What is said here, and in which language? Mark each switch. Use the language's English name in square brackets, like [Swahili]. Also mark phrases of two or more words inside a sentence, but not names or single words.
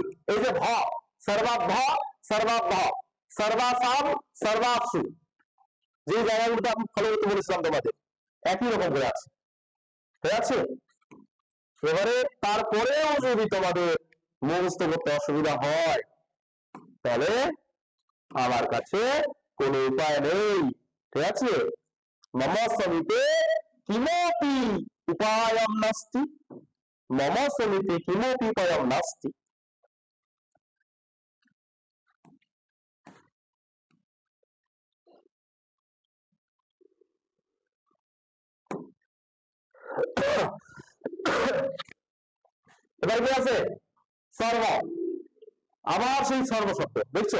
[Bangla] এই যে ভ, [Sanskrit] সর্বাভ, সর্বাভ, সর্বাসাম, সর্বাসু, [Bangla] যে জায়গাগুলোতে আমি ফলো করতে বলেছিলাম তোমাদের, একই রকম করে আছে। ঠিক আছে? এবারে তারপরেও যদি তোমাদের মুখস্থ করতে অসুবিধা হয়, তাহলে আমার কাছে কোনো উপায় নেই। ঠিক আছে? [Sanskrit] मम समीपे किमपि उपायं नास्ति, मम समीपे किमपि उपायं नास्ति। [Bangla] এবার কি আছে, সর্ব, আবার সেই সর্ব শব্দ দেখছো।